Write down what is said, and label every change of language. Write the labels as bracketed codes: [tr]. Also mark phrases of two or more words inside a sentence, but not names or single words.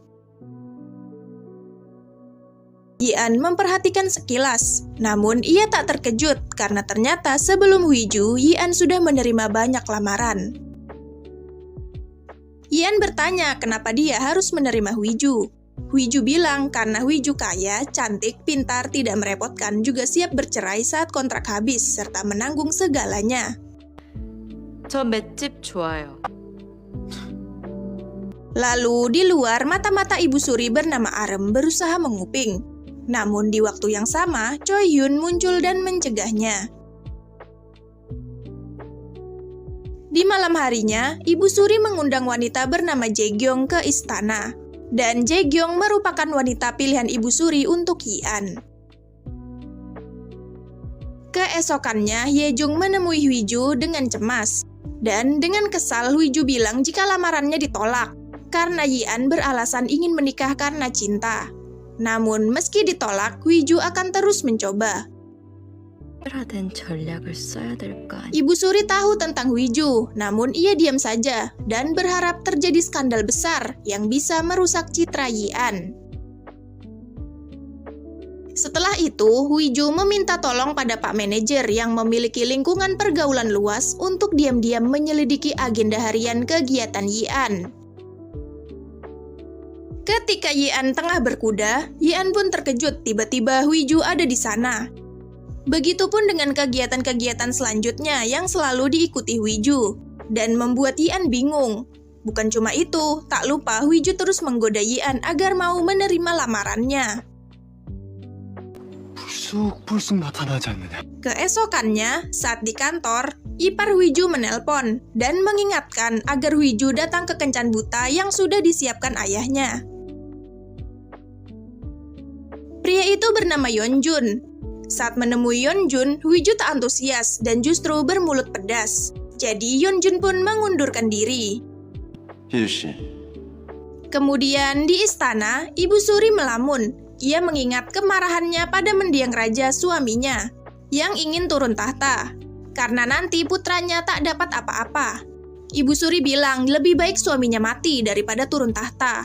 [id] Yi-an memperhatikan sekilas, namun ia tak terkejut karena ternyata sebelum Hui-ju, Yi-an sudah menerima banyak lamaran. Yi-an bertanya kenapa dia harus menerima Hui-ju. Hui-ju bilang karena Hui-ju kaya, cantik, pintar, tidak merepotkan, juga siap bercerai saat kontrak habis, serta menanggung segalanya. [ko] 저 맷집 좋아요. [id] Lalu di luar, mata-mata Ibu Suri bernama Arem berusaha menguping. Namun di waktu yang sama, Choi Hyun muncul dan mencegahnya. Di malam harinya, Ibu Suri mengundang wanita bernama Jae-gyong ke istana. Dan Jae-gyong merupakan wanita pilihan Ibu Suri untuk Yi-an. Keesokannya, Ye-jung menemui Hui-ju dengan cemas. Dan dengan kesal, Hui-ju bilang jika lamarannya ditolak, karena Yi-an beralasan ingin menikah karena cinta. Namun, meski ditolak, Hui-ju akan terus mencoba. [ko] 특별화된 전략을 써야 될 거 아니야. [id] Ibu Suri tahu tentang Hui-ju, namun ia diam saja dan berharap terjadi skandal besar yang bisa merusak citra Yi-an. Setelah itu, Hui-ju meminta tolong pada Pak Manajer yang memiliki lingkungan pergaulan luas untuk diam-diam menyelidiki agenda harian kegiatan Yi-an. Ketika Yi-an tengah berkuda, Yi-an pun terkejut tiba-tiba Hui-ju ada di sana. Begitupun dengan kegiatan-kegiatan selanjutnya yang selalu diikuti Hui-ju, dan membuat Yi-an bingung. Bukan cuma itu, tak lupa Hui-ju terus menggoda Yi-an agar mau menerima lamarannya. [ko] 불쑥 나타나지 않느냐. [id] Keesokannya, saat di kantor, ipar Hui-ju menelpon dan mengingatkan agar Hui-ju datang ke kencan buta yang sudah disiapkan ayahnya. Pria itu bernama Yeonjun. Saat menemui Yeonjun, Hui-ju tak antusias dan justru bermulut pedas. Jadi Yeonjun pun mengundurkan diri. [ko] 희주 씨, [id] Kemudian di istana, Ibu Suri melamun. Ia mengingat kemarahannya pada mendiang raja suaminya yang ingin turun tahta. Karena nanti putranya tak dapat apa-apa. Ibu Suri bilang lebih baik suaminya mati daripada turun tahta.